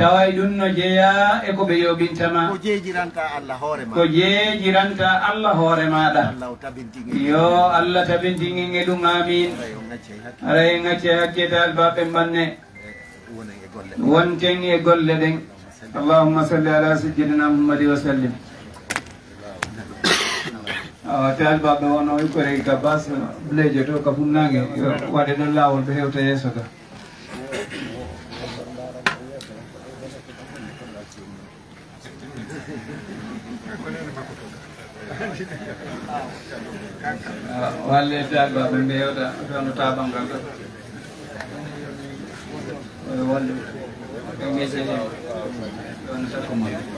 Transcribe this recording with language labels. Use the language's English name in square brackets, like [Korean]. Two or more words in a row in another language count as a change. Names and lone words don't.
[Fula] taway ɗum no jeeya e ko ɓe yoɓintama ko jeejiranta Allah hoore ma ko jeejiranta Allah hoore maɗa Allah o tabintiŋe yo Allah tabintingen e ɗum amin aray o ŋacce hakke ara en gacce hakkete albaɓe banne wonen e golle wonten e golle ɗen [Arabic] اللهم صل على سيدنا محمد و سلم [Fula] te albaɓe wono ikkore ka bas bleje to ka funnange waɗe ɗon lawol ɓe hewta yeeso ka walle te albaɓe ɓe hewta tono tabangal ɗo walle ɓe on sakko ma